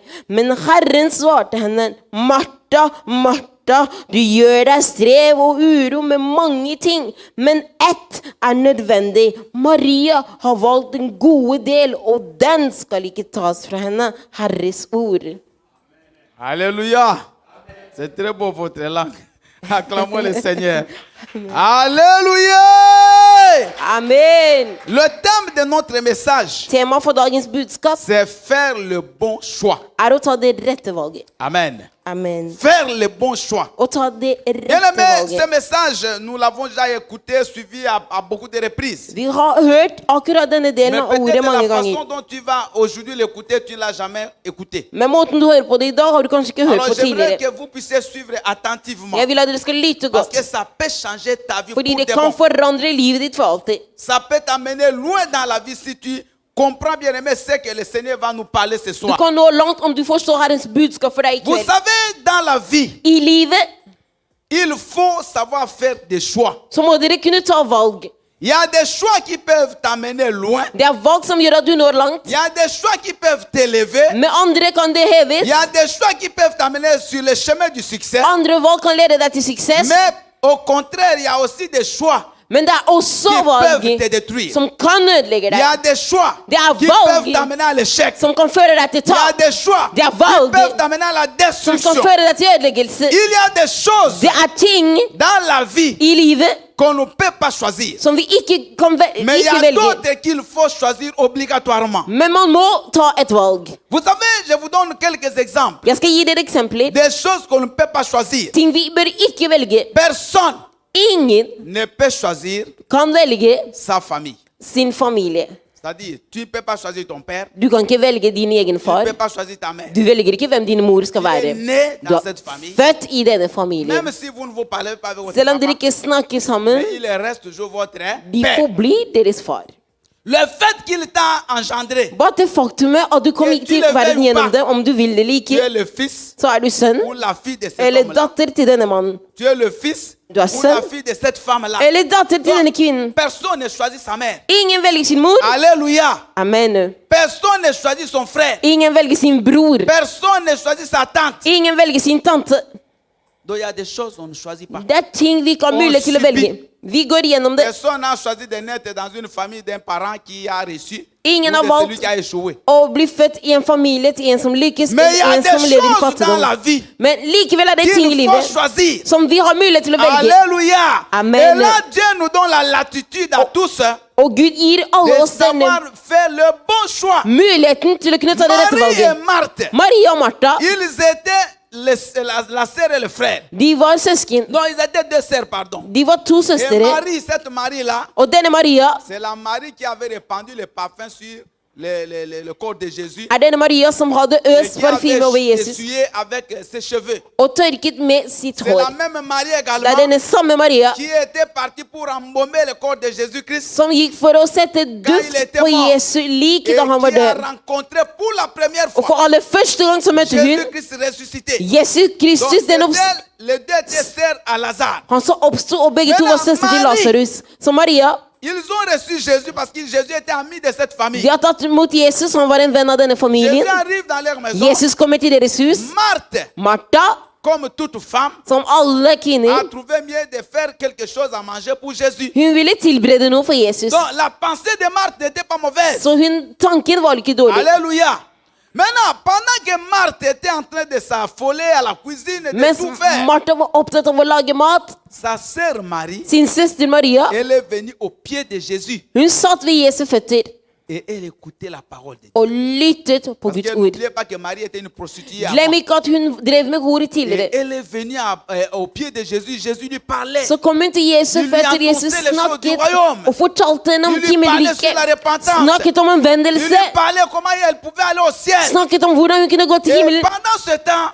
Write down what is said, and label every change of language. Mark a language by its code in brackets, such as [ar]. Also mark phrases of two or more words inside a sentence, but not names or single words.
[no] Men Herren svarte henne, Martha, Martha, du gjør deg strev og uro med mange ting, men ett er nødvendig. Maria har valgt en gode del, og den skal ikke tas fra henne. Herres ord. [fr] Alléluia. C'est très beau votre langue. Acclamons le Seigneur. Alléluia. Amen. Le thème de notre message, [no] Tema for dagens budskap [fr] c'est faire le bon choix. [no] er å ta det rette valget. Amen. Amen. [fr] Faire le bon choix. [no] Å ta det [fr] Bien [no] rette [fr] aimé, ce [no] valget. [fr] message, nous l'avons déjà écouté, suivi à beaucoup de reprises. [no] Vi har hørt akkurat denne delen [fr] Mais [no] av [fr] peut-être [no] ordet mange [fr] la façon [no] ganger. [fr] dont tu vas aujourd'hui l'écouter, tu ne l'as jamais écouté. [no] Men måten du hører på det i dag, har du kanskje ikke hørt [fr] Alors [no] på [fr] j'aimerais [no] tidligere. [fr] que vous puissiez suivre attentivement. [no] Jeg vil at dere skal lytte [fr] Parce [no] godt, [fr] que ça peut changer ta vie pour [no] fordi det [fr] de [no] kan [fr] bon. [no] forandre livet ditt for alltid. [fr] Ça peut t'amener loin dans la vie si tu comprends bien aimé ce que le Seigneur va nous parler ce [no] Du [fr] soir. [no] kan nå langt om du forstår Herrens budskap for deg i [fr] Vous [no] kveld. [fr] savez, dans la vie, [no] I livet [fr] il faut savoir faire des choix. [no] så må dere kunne ta valg. [fr] Il y a des choix qui peuvent t'amener loin. [no] Det er valg som gjør at du når langt, [fr] Il y a des choix qui peuvent t'élever. [no] med andre kan det [fr] Il [no] heves. [fr] y a des choix qui peuvent t'amener sur le chemin du succès. [no] Andre valg kan lede deg til suksess, [fr] Mais au contraire, il y a aussi des choix [no] men det er også [fr] qui [no] valg [fr] peuvent te détruire. [no] som kan ødelegge [fr] Il y a [no] deg, [fr] des choix [no] Det er [fr] qui [no] valg [fr] peuvent t'amener à l'échec. [no] som kan føre deg til [fr] Il y a [no] tap, [fr] des choix [no] Det er [fr] qui [no] valg [fr] peuvent t'amener à la [no] som kan [fr] destruction. [no] føre deg til ødeleggelse. [fr] Il y a des choses [no] Det er ting [fr] dans la vie [no] i livet [fr] qu'on ne peut pas choisir. [no] som vi ikke kan [fr] Mais il y [no] ikke [fr] a [no] velge. [fr] d'autres qu'il faut choisir obligatoirement. [no] Men man må ta et valg. [fr] Vous savez, je vous donne quelques exemples. [no] Jeg skal gi dere eksempler. [fr] Des choses qu'on ne peut pas choisir. [no] Ting vi bør ikke velge. [fr] Personne [no] Ingen [fr] ne peut choisir [no] kan velge [fr] sa famille. [no] sin familie. [fr] C'est-à-dire, tu ne peux pas choisir ton père, [no] Du kan ikke velge din egen [fr] tu ne [no] far. [fr] peux pas choisir ta mère. [no] Du velger ikke hvem din mor skal [fr] Tu es [no] være. [fr] né [no] Du [fr] dans [no] er [fr] cette famille. [no] født i denne familien. [fr] Même si vous ne vous parlez pas avec votre [no] Selv om dere [fr] papa, [no] ikke snakker sammen, [fr] mais il reste toujours votre [no] de [fr] père. [no] forblir deres far. [fr] Le fait qu'il t'a engendré, [no] Bare det faktumet at du kom [fr] Et [no] ikke [fr] tu [no] til [fr] le [no] verden [fr] veux [no] gjennom [fr] pas. [no] det, om du vil det eller [fr] tu es [no] ikke, [fr] le fils [no] så er du sønn [fr] ou la fille de cet [no] eller [fr] homme-là. [no] datter til denne mannen. [fr] Tu es le fils [no] Du er [fr] ou la [no] sønn [fr] fille de cette femme-là. [no] eller datter til denne kvinnen. [fr] Personne ne choisit sa mère. [no] Ingen velger sin mor. [fr] Alléluia. Amen. Personne ne choisit son frère. [no] Ingen velger sin bror. [fr] Personne ne choisit sa tante. [no] Ingen velger sin tante. [fr] Donc il y a des choses qu'on ne choisit pas. [no] Det er ting vi ikke har Og mulighet til å [fr] subir. [no] velge. Vi går gjennom det. [fr] Personne n'a choisi de naître dans une famille d'un parent qui a reçu [no] Ingen [fr] ou [no] har [fr] de [no] valgt [fr] celui qui a échoué. [no] å bli født i en familie til en som lykkes, [fr] Men il y a [no] en [fr] des [no] som lever i [fr] choses dans la [no] fattigdom. [fr] vie [no] Men likevel er det ting i [fr] qu'il faut [no] livet [fr] choisir. [no] som vi har mulighet til å velge. [fr] Alléluia. Amen. Et là, Dieu nous donne la latitude à tous [no] Og Gud gir alle [fr] de [no] oss denne [fr] savoir faire le bon choix. [no] muligheten til å kunne ta det rette [fr] Marie et [no] valget. [fr] Marthe, [no] Maria og Martha, [fr] ils étaient la sœur et le frère. [no] de var søsken. [fr] Non, ils étaient deux sœurs, pardon. [no] De var to [fr] Et [no] søstre. [fr] Marie, cette Marie-là, [no] Og denne Maria [fr] c'est la Marie qui avait répandu le parfum sur le corps de Jésus. [no] er denne Maria som hadde [fr] Et [no] øst [fr] qui [no] parfyme over [fr] avait [no] Jesus [fr] essuyé avec ses cheveux. [no] og tørket med sitt [fr] C'est la [no] hår. [fr] même Marie [no] Det [fr] également [no] er denne samme Maria [fr] qui était partie pour embaumer le corps de Jésus-Christ. [no] som gikk for å sette duft på Jesu lik [fr] Et [no] da han var [fr] qui a [no] død. [fr] rencontré pour la première [no] Og for [fr] fois [no] aller første gang så møtte hun [fr] Jésus-Christ ressuscité. [no] Jesus [fr] Donc, [no] Kristus, [fr] les deux étaient sœurs à Lazare. [no] han som oppsto, og begge to var søstre til Lasarus. Så Maria, [fr] Ils ont reçu Jésus parce que Jésus était ami de cette famille. [no] de har tatt imot Jesus, han var en venn av denne familien. [fr] Jésus arrive dans leur maison. [no] Jesus kommer til deres hus. [fr] Marthe, [no] Martha, [fr] comme toute femme, [no] som alle kvinner, [fr] a trouvé mieux de faire quelque chose à manger pour Jésus. [no] hun ville tilberede noe for Jesus. [fr] Donc la pensée de Marthe n'était pas mauvaise. [no] Så tanken var ikke dårlig. [fr] Alléluia. Maintenant, pendant que Marthe était en train de s'affoler à la cuisine, de [no] Mens [fr] tout faire, [no] Martha var opptatt av å lage mat, [fr] sa sœur Marie, [no] sin søster Maria, [fr] elle est venue au pied de Jésus [no] hun satt ved Jesu føtter [fr] et elle écoutait la parole de Dieu. [no] og lyttet på [fr] Parce [no] Guds [fr] que [no] ord. [fr] n'oubliez pas que Marie était une prostituée avant. [no] Glem ikke at hun drev med hor [fr] Et [no] tidligere. [fr] elle est venue au pied de Jésus. Jésus lui parlait. [no] Så kom hun til Jesu [fr] Il lui [no] føtter, [fr] annonçait [no] Jesus [fr] les choses du [no] snakket [fr] royaume. [no] og fortalte henne om [fr] Il lui parlait sur la [no] himmelriket. [fr] repentance. [no] Snakket om [fr] Il [no] omvendelse. [fr] lui parlait comment elle pouvait aller au ciel. [no] Snakket om hvordan hun kunne gå til [fr] Et [no] himmelen. [fr] pendant ce temps,